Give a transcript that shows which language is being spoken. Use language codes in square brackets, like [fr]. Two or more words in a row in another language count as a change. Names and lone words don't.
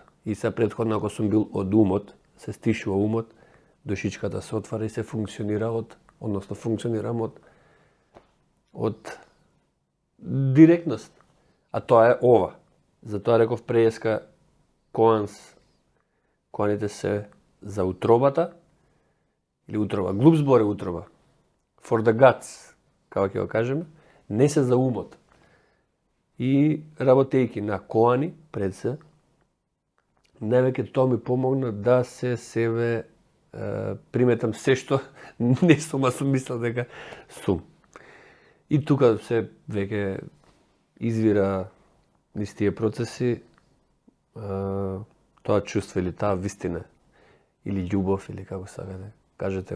[mk] И се претходно, ако сум бил од умот, се стишува умот, душичката се отвара и се функционира функционирам од директност. А тоа е ова. Затоа реков преска, коаните се за утробата, или утроба. Глуп збор е утроба. [en] For the guts, [mk] како ќе го кажеме, не се за умот. И работејќи на коани пред се, највеќе тоа ми помогна да се себе приметам се што не сум, а сум мислел дека сум. И тука се веќе извира низ тие процеси тоа чувство или таа вистина, или љубов, или како сакате, кажете.